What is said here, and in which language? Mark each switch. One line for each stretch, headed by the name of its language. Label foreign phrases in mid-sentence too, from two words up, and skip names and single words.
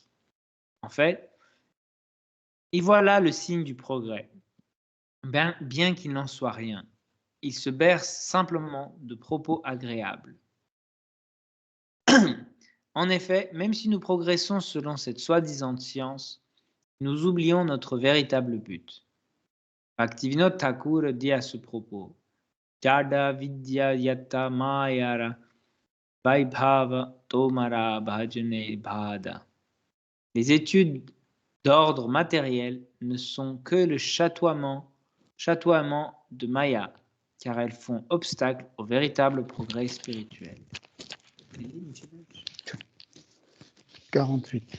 French: En fait, y voilà le signe du progrès, bien qu'il n'en soit rien. il se berce simplement de propos agréables. En effet, même si nous progressons selon cette soi-disant science, nous oublions notre véritable but. Bhaktivinoda Thakur dit à ce propos,
Bangla: Jada vidya yatta mayara vaibhava tomara bhajane bhada.
French: Les études d'ordre matériel ne sont que le chatoiement de Maya, car elles font obstacle au véritable progrès spirituel. 48.